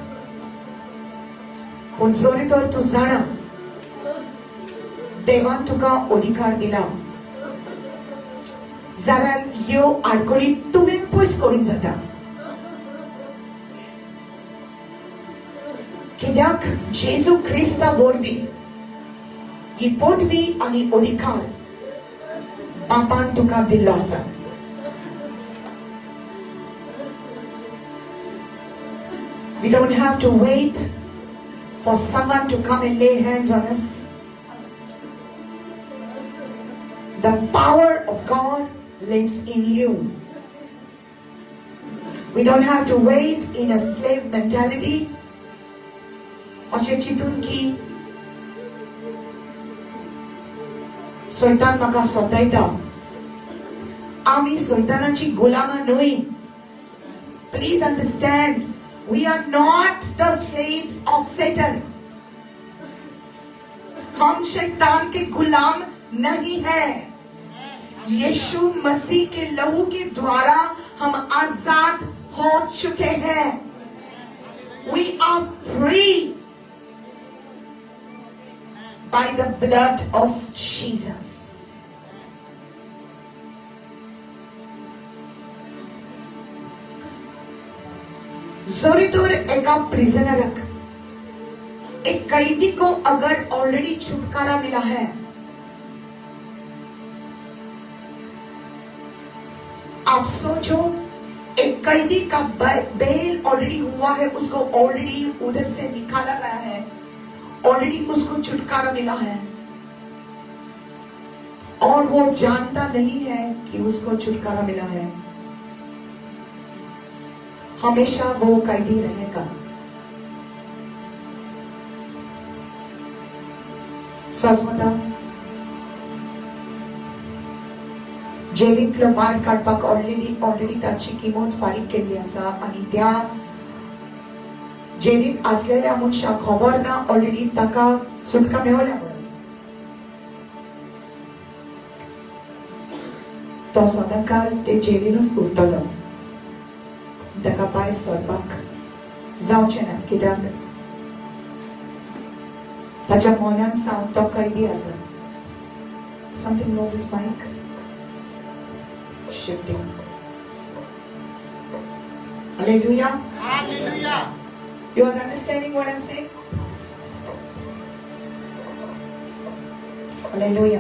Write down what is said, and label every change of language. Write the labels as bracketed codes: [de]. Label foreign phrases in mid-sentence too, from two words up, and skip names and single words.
[kok] पण जरी तर तू जाणा देवान तुका अधिकार दिला, जाल्यार ह्यो आडखळी तुवें पयस करूंक जाता. कित्याक जेजू क्रिस्ता वरवीं ही पदवी आनी अधिकार बापान तुका दिल्लो आसा. [en] We don't have to wait for someone to come and lay hands on us. The power of God lives in you. We don't have to wait in a slave mentality. [kok] अशें चिंतून की सैतान म्हाका सतायता, आमी सैतानाची गुलामां न्हय. [en] Please understand, we are not the slaves of Satan. [hi] हम शैतान के गुलाम नहीं हैं. यीशु मसीह के लहू के द्वारा हम आजाद हो चुके हैं. [en] We are free by the blood of Jesus. [hi] जोरी तौर [kok] एका प्रिजनरक, [hi] एक कैदी को अगर ऑलरेडी छुटकारा मिला है, आप सोचो एक कैदी का बेल ऑलरेडी हुआ है, उसको ऑलरेडी उधर से निकाला गया है, ऑलरेडी उसको छुटकारा मिला है, और वो जानता नहीं है कि उसको छुटकारा मिला है. हमेशा वो कैदी रहेगा. [kok] सस्मता जेलींतलो भायर काडपाक ऑलरेडी ताची किंमत फारीक केल्ली आसा, आनी त्या जेलींत आसलेल्या मनशाक खबर ना ऑलरेडी ताका सुटका मेळ्ळ्या म्हणून. तो सदांकाळ ते जेलीनूच उरतलो, ताका भायर सरपाक जावचें ना. कित्याक ताच्या मनान सावन तो कैदी आसा. [en] Something about this mic shifting. Hallelujah. Hallelujah. You are understanding what I'm saying? Hallelujah.